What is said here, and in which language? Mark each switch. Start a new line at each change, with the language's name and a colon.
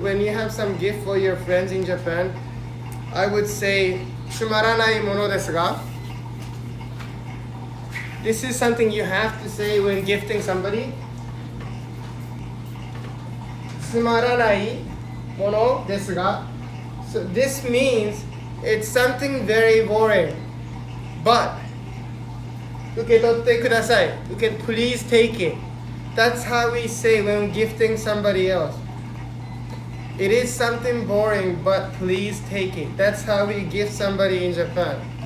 English: When you have some gift for your friends in Japan, I would say,
Japanese: つまらないものですが
English: This is something you have to say when gifting somebody.
Japanese: つまらないものですが
English: So this means it's something very boring. But
Japanese: 受け取ってください
English: Please take it. That's how we say when gifting somebody else. It is something boring, but please take it. That's how we gift somebody in Japan.